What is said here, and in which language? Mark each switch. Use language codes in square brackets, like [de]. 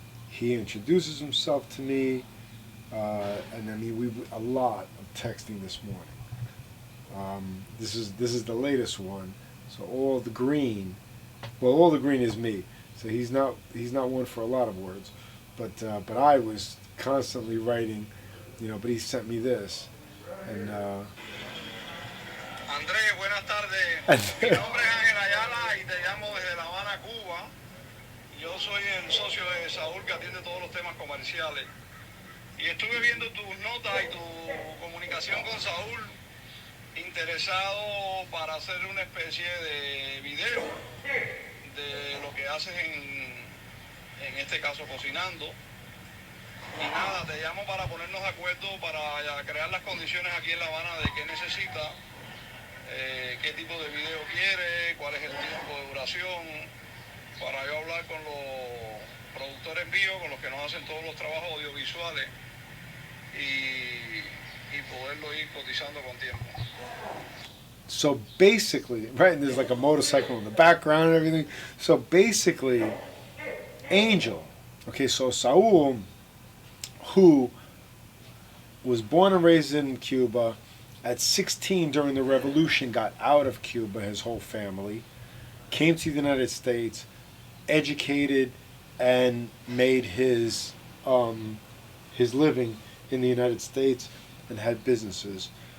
[en] He introduces himself to me, and I mean, we've a lot of texting this morning. This is the latest one. So all the green is me. So he's not one for a lot of words, but I was constantly writing, you know. But he sent me this, and. [es] Andrés, buenas tardes. Mi nombre es Ángel Ayala y te llamo desde La Habana, Cuba. Yo soy el socio de Saúl que atiende todos los temas comerciales. Y estuve viendo tus notas y tu comunicación con Saúl, interesado para hacer una especie de video de lo que haces en este caso cocinando. Y nada, te llamo para ponernos de acuerdo, para crear las condiciones aquí en La Habana de qué necesita, qué tipo de video quiere, cuál es el tiempo de duración, para yo hablar con los productores míos, con los que nos hacen todos los trabajos audiovisuales y poderlo ir cotizando con tiempo. [en] So basically, right, and there's like a motorcycle in the background and everything. So basically, Angel, okay, so Saul, who was born and raised in Cuba, at 16 during the revolution got out of Cuba, his whole family, came to the United States, educated, and made his living in the United States and had businesses.